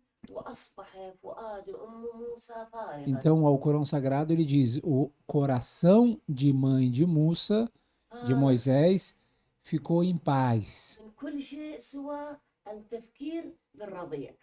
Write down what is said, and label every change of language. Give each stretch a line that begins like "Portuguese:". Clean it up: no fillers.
Arabic: وأصبح فؤاد أم موسى فارغا
Portuguese: Então, ao Corão Sagrado, ele diz: o coração de mãe de Musa, de
Arabic: فارغ
Portuguese: Moisés, ficou em paz.
Arabic: من كل شيء سوى التفكير بالرضيع